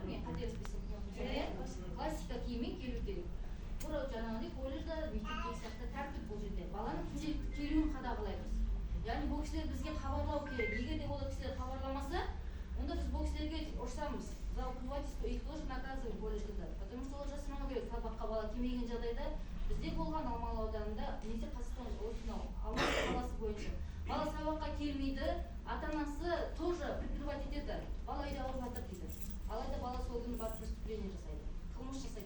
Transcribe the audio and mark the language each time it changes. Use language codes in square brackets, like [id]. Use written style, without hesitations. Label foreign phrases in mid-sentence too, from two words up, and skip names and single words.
[kk] Мен қателеспесем. Классика киіммен келу керек. Тура жаңағыдай колледжда, мектепте сияқты тәртіп бұл жерде. Баланың күнделікті келуін қадағалаймыз. Яғни бұл кісілер бізге хабарлау керек. Егер де ол кісілер хабарламаса, онда біз бұл кісілерге ұрсамыз. [ru] Заупывательство, их тоже наказываем [kk] колледжда. [ru] Потому что [kk] ол жасырмау керек. Сабаққа бала келмеген жағдайда бізде болған Алмалы ауданында, немесе Қазақстан осынау Алматы қаласы бойынша. Бала сабаққа келмейді, ата-анасы [ru] тоже прикрывать [kk] етеді. Бала үйде ауырып жатыр дейді. Алайда бала сол күні барып преступление жасайды. Қылмыс жасайды.